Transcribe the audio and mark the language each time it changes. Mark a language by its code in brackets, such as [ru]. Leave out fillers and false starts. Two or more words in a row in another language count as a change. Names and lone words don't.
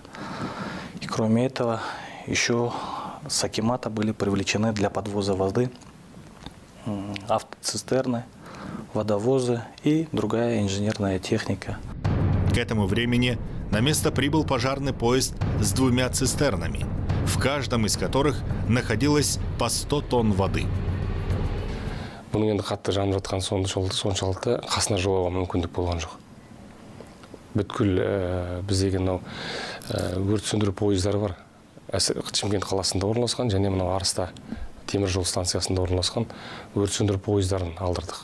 [ru] И кроме этого, еще с акимата были привлечены для подвоза воды автоцистерны, водовозы и другая инженерная техника. К этому времени на место прибыл пожарный поезд с 2 цистернами, в каждом из которых находилось по 100 тонн воды. [kk] Бұның енді қатты жанып жатқан соншалықты қасына жолауға мүмкіндік болған жоқ. Бүткіл біздегі өрт сөндіру пойыздары бар. Шымкент қаласында орналасқан және мынау Арыста темір жол станциясында орналасқан өрт сөндіру пойыздарын алдырдық.